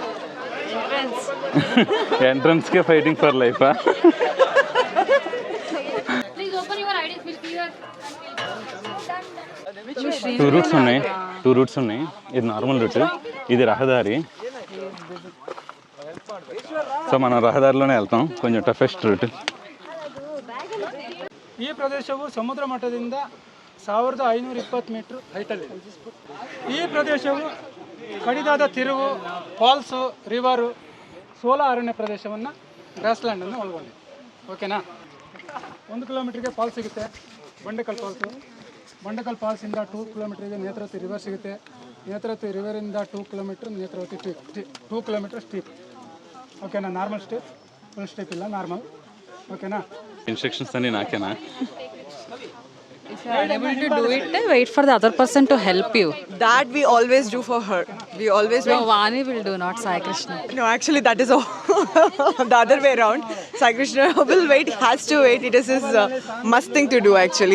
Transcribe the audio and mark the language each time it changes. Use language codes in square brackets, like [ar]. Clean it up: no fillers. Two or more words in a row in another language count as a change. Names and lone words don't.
[te] ఎంట్రన్స్కే [en] fighting for life? two routes [te] ఉన్నాయి. ఇది నార్మల్ రూట్, ఇది రహదారి. సో మనం ರಹದಾರಿలోనే వెళ్తాం. [en] కొంచెం toughest route. [kn] ಈ ಪ್ರದೇಶವು ಸಮುದ್ರ ಮಟ್ಟದಿಂದ 1520 ಮೀಟರ್ ಹೈಟಲ್ಲಿದೆ. ಈ ಪ್ರದೇಶವು ಕಡಿದಾದ ತಿರುವು, ಫಾಲ್ಸು, ರಿವರು ಸೋಲಾ ಅರಣ್ಯ ಪ್ರದೇಶವನ್ನು [en] grass land [kn] ಒಳಗೊಂಡಿದೆ. ಓಕೆನಾ. 1 ಕಿಲೋಮೀಟ್ರಿಗೆ ಫಾಲ್ಸ್ ಸಿಗುತ್ತೆ, ಬಂಡೆಕಲ್ ಫಾಲ್ಸು. ಬಂಡೆಕಲ್ ಫಾಲ್ಸಿಂದ 2 ಕಿಲೋಮೀಟ್ರಿಗೆ ನೇತ್ರಾವತಿ ರಿವರ್ ಸಿಗುತ್ತೆ. ನೇತ್ರಾವತಿ ರಿವರಿಂದ 2 ಕಿಲೋಮೀಟ್ರ್ ನೇತ್ರಾವತಿ 2 ಕಿಲೋಮೀಟ್ರ್ ಸ್ಟೀಪ್. ಓಕೆನಾ. [en] normal steep, full steep [kn] ಇಲ್ಲ, ನಾರ್ಮಲ್. ಓಕೆನಾ. [te] ಇನ್ಸ್ಟ್ರಕ್ಷನ್ಸ್ ಅన్ని నాకేనా? [en] If you are unable to do it, wait for the other person to help you. That we always do for her. We always No, wait. Vani will do, not Sai Krishna. No, actually, that is all. The other way around. Sai Krishna will wait, has to wait. It is his must thing to do, actually.